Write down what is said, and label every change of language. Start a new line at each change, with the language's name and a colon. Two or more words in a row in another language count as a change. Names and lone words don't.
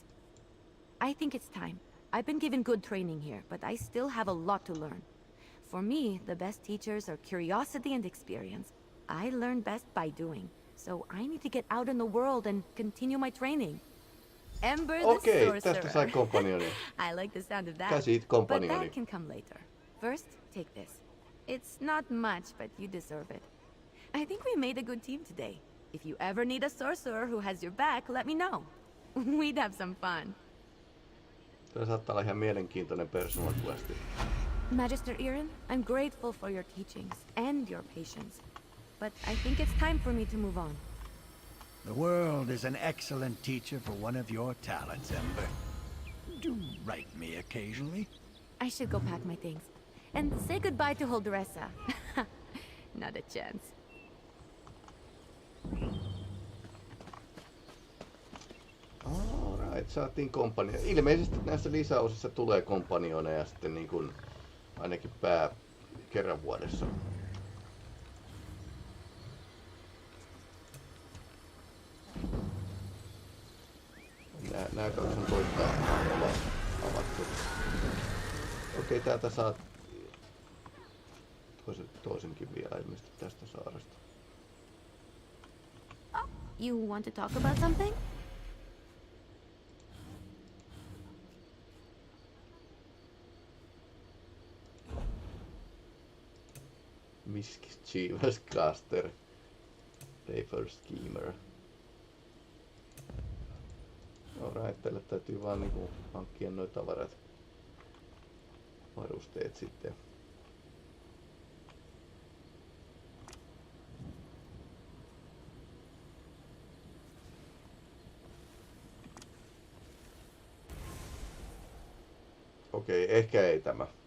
English: I think it's time. I've been given good training here, but I still have a lot to learn. For me, the best teachers are curiosity and experience. I learn best by doing, so I need to get out in the world and continue my training. Ember the sorcerer.
Finnish: Tästä sai kompanionin.
English: I like the sound of that.
Finnish: Käsit
English: But
Finnish: kompanionin.
English: that can come later. First, take this. It's not much, but you deserve it. I think we made a good team today. If you ever need a sorcerer who has your back, let me know. We'd have some fun.
Finnish: Tämä saattaa olla ihan mielenkiintoinen
English: personal questi. Magister Irin, I'm grateful for your teachings and your patience. But I think it's time for me to move on. The world is an excellent teacher for one of your talents, Ember. Do write me occasionally. I should go pack my things. And say goodbye to Huldressa. Not a chance. Alright,
Finnish: saatiin kompanio. Ilmeisesti näissä lisäosissa tulee kompanioneja sitten niin kuin ainakin kerran vuodessa. Nää kaksi on toistaan avattu. Okei, täältä saat toisenkin vielä ilmeisesti tästä saaresta.
English: You want to talk about something? Mischievous caster. Safer schemer. Alright,
Finnish: tälle täytyy vaan niinku hankkia noi tavarat. Varusteet sitten. Okei, ehkä ei tämä.